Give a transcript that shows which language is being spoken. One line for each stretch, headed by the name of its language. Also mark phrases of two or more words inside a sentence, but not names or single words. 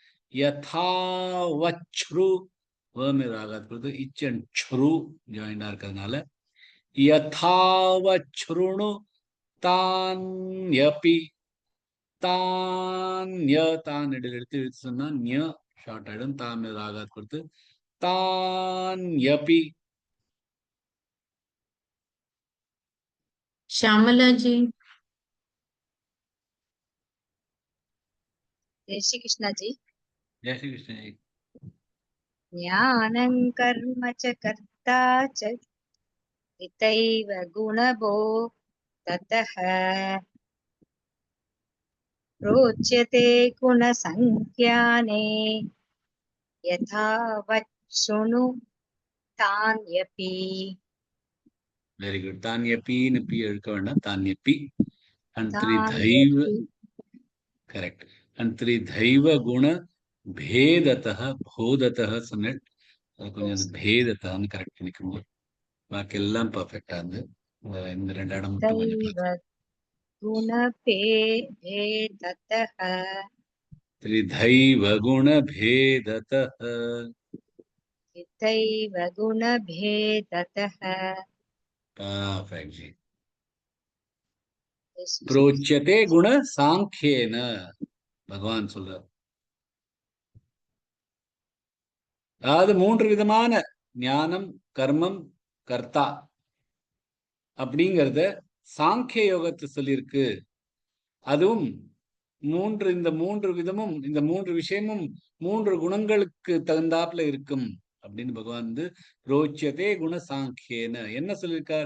Tamil: யதாவச்ரு ராகாத் கொடுத்து இச் அண்ட் ச்ரு ஜாயிண்டா இருக்கிறதுனால
Sanskrit: यथावच्छृणु तान्यपि,
Tamil: தான்ய தான் எடுத்து சொன்னா ஞ ஷார்ட் ஆயிடும், தான் ராகாத் கொடுத்து தான்யபி.
Hindi: श्यामला जी। जय श्री कृष्णा जी। जय श्री कृष्ण जी।
Sanskrit: ज्ञानं कर्म च कर्ता च इतैव गुणभो ततः प्रोच्यते गुणसङ्ख्याने यथा वच्छृणु तान्यपि
English: Very good.
Tamil: தானியப்பின்னு பி எடுக்க வேண்டாம், தானியப்பி.
Sanskrit: அண்ட் त्रिधैव, तान्यपि
Tamil: கரெக்ட். அண்ட்
Sanskrit: त्रिधैव गुण भेदतः बोधतः
Tamil: சொன்னேன். அது கொஞ்சம் அந்த பேதத்தான்னு கரெக்ட் பண்ணிக்கணும். பாக்கி எல்லாம் பர்ஃபெக்டா இருந்து இந்த 2 இடம் மட்டும் கொஞ்சம்
Sanskrit: तैव गुणभेदतः त्रिधैव गुण भेदतः. तैव गुणभेदतः
Tamil: பர்ஃபெக்ட் ஜி. Yes,
Sanskrit: प्रोच्यते गुण सांख्येन
Tamil: பகவான் சொல்றார். அதாவது 3 விதமான ஞானம், கர்மம், கர்த்தா அப்படிங்கறத சாங்கிய யோகத்தை சொல்லியிருக்கு. அதுவும் இந்த 3 விதமும், இந்த 3 விஷயமும் 3 குணங்களுக்கு தகுந்தாப்புல இருக்கும் அப்படின்னு பகவான் வந்து
Sanskrit: रोच्यते गुण सांख्येन
Tamil: என்ன சொல்லியிருக்கார்?